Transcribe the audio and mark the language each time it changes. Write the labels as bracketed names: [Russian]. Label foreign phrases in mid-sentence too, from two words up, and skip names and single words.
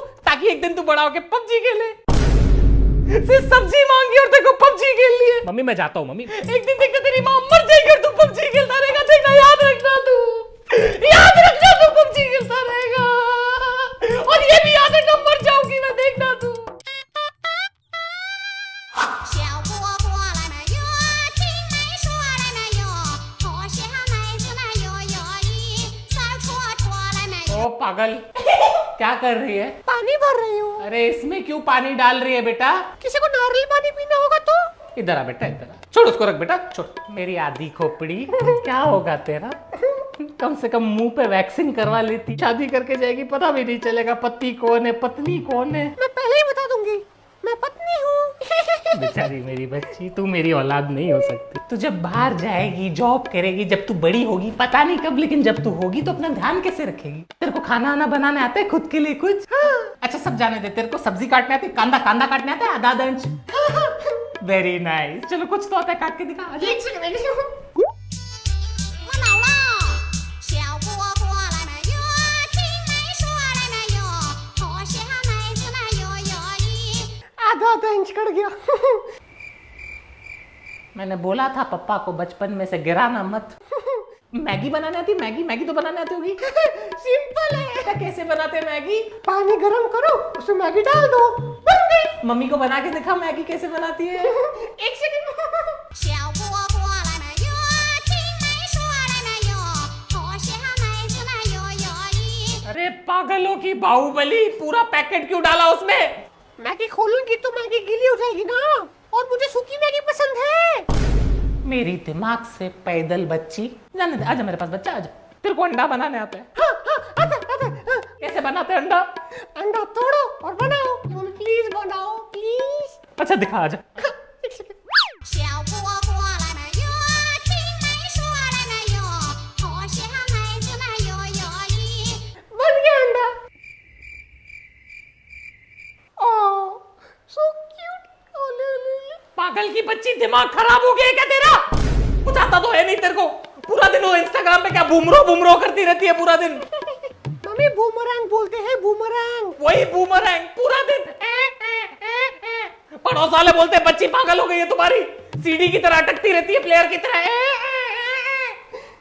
[Hindi] ताकि एक दिन तू बड़ा होके पबजी खेले। सिर्फ सब्जी मांगी और तेरे को पबजी खेल लिए। मम्मी मैं जाता हूँ मम्मी। एक दिन देखना तेरी माँ मर जाएगी और तू पबजी खेलता रहेगा, देखना, याद रखना तू पबजी खेलता रहेगा। और ये भी याद रखना, मर जाऊंगी मैं, देखना तू। [Chinese] 小蝈蝈来嘛哟，青梅树来嘛哟，好小妹子嘛哟哟咦，小戳戳来嘛哟。 [Hindi] ओ पागल, क्या कर रही है? पानी भर रही हूँ। अरे इसमें क्यों पानी डाल रही है बेटा? किसी को नारियल पानी पीना होगा तो? इधर आ बेटा, इधर आ। छोड़ उसको, रख बेटा, छोड़। मेरी आधी खोपड़ी, क्या होगा तेरा? कम से कम मुंह पे वैक्सीन करवा लेती। शादी करके जाएगी, पता भी नहीं चलेगा पति कौन है पत्नी कौन है। मैं पहले ही बता दूंगी, मैं पत्नी हूँ। बेचारी मेरी बच्ची, तू मेरी औलाद नहीं हो सकती। तू जब बाहर जाएगी, जॉब करेगी, जब तू बड़ी होगी, पता नहीं कब, लेकिन जब तू होगी तो अपना ध्यान कैसे रखेगी? तेरे को खाना आना बनाने आता है खुद के लिए कुछ? अच्छा सब जाने दे, तेरे को सब्जी काटने आती है, कांदा काटने आता है, आधा इंच? [English] very nice. [Hindi] चलो कुछ तो आता है, काट के दिखा। एक सेकंड, [Chinese] 我老了，小蝈蝈来嘛哟，青梅树来嘛哟，好小妹子嘛哟哟咦。 [Hindi] आधा इंच कट गया। मैंने बोला था पप्पा को बचपन में से गिराना मत। मैगी बनाने आती? मैगी तो बनाने आती होगी। सिंपल है। कैसे बनाते मैगी? पानी गरम करो, उसमें मैगी डाल दो, बन गई। मम्मी को बना के दिखा मैगी कैसे बनाती है। एक सेकंड। [Chinese] 小蝈蝈来嘛哟，青梅树来嘛哟，好小妹子嘛哟哟咦。 [Hindi] अरे पागलों की बाहुबली, पूरा पैकेट क्यों डाला उसमें? मैगी खोलूंगी तो मैगी गीली हो जाएगी ना, और मुझे सूखी मैगी पसंद है। मेरी दिमाग से पैदल बच्ची। जाने दे, आजा मेरे पास बच्चा, आजा। तेरे को अंडा बनाने आता है? कैसे बनाते हैं अंडा? अंडा तोड़ो और बनाओ। प्लीज बनाओ प्लीज। अच्छा दिखा, आजा। [Chinese] 小蝈蝈来嘛哟，青梅树来嘛哟，好小妹子嘛哟哟咦。 [Hindi] बन गया अंडा। [English] Oh, so cute. ओले ओले ओले। [Hindi] पागल की बच्ची, दिमाग खराब हो गया क्या तेरा? कुछ आता तो है नहीं तेरे को। पूरा दिन वो इंस्टाग्राम पे क्या बूमरो करती रहती है पूरा दिन। मम्मी बूमरैंग बोलते हैं, बूमरैंग। वही बूमरैंग, पूरा दिन पड़ोस वाले बोलते हैं बच्ची पागल हो गई है तुम्हारी, सीडी की तरह अटकती रहती है, प्लेयर की तरह।